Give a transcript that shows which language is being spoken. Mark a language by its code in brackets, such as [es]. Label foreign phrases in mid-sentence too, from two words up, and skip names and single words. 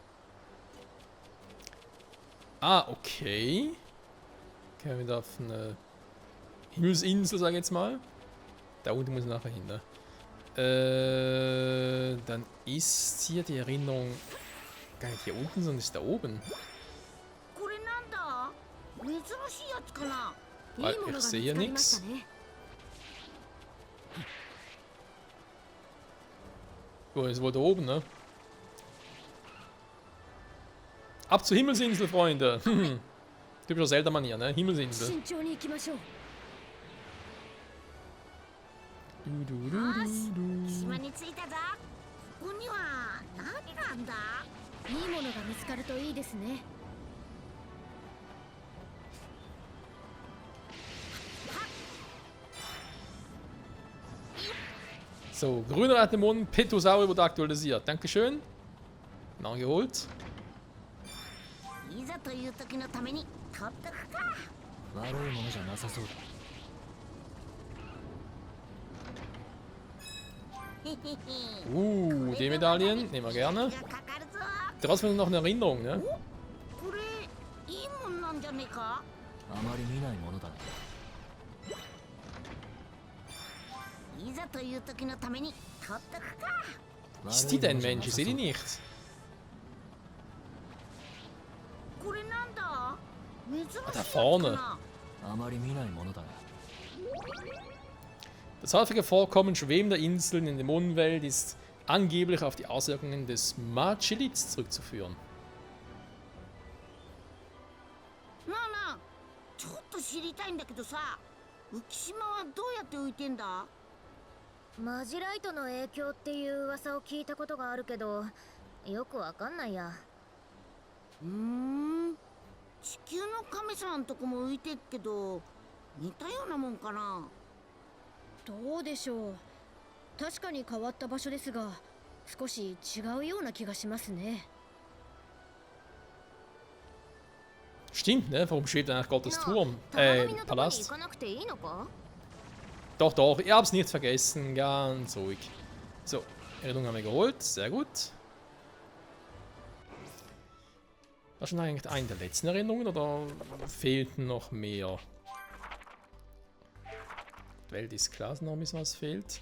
[de] Ah, okay. Okay, wieder auf eine Himmelsinsel, sag ich jetzt mal. Da unten muss ich nachher hin, ne? Dann ist hier die Erinnerung gar nicht hier unten, sondern ist da oben. [ja] これなんだ。珍しいやつかな。いいものが見つかりましたね。 [de] So, ist wohl da oben, ne? Ab zur Himmelsinsel, Freunde! Typischer Zelda-Manier, ne? Himmelsinsel. [ja] 慎重に行きましょう。よし、島に着いたぞ。ここには何があんだ。いいものが見つかるといいですね。 [de] So, grüner Atemon, Petosaurier wurde aktualisiert. Dankeschön. Nachgeholt. [ja] いざという時のために取っとくか。悪いものじゃなさそうだ [de] Die Medaillen nehmen wir gerne. [ja] がかかるぞ。 [de] Trotzdem noch eine Erinnerung, ne? [ja] これいいもんなんじゃねえか。あまり見ないものだいざという時のために取っとくか。 [de] Was ist die denn, Mensch? Ich sehe die nicht. [ja] これなんだ。珍しいやつ [de] da [ja] か [de] vorne. [ja] な。あまり見ないものだな [de] Das häufige Vorkommen schwebender Inseln in der Mondwelt ist angeblich auf die Auswirkungen des Machilits zurückzuführen. [ja] なあなあ、ちょっと知りたいんだけどさ、 浮島はどうやって浮いてんだ？マジライトの影響っていう噂を聞いたことがあるけど、よくわかんないや。地球の神様のとこも浮いてっけど、似たようなもんかな。どうでしょう。確かに変わった場所ですが、少し違うような気がしますね。 [de] Stimmt, ne? Warum steht eigentlich Gottes Turm? [ja] 高波のとこに行 [de] Palast? [ja] かなくていいのか？ [de] Doch, doch, ich hab's nicht vergessen. Ganz ruhig. So, Erinnerung haben wir geholt. Sehr gut. Das ist schon eigentlich eine der letzten Erinnerungen oder fehlten noch mehr? Die Welt ist klar, dass noch ein bisschen was fehlt.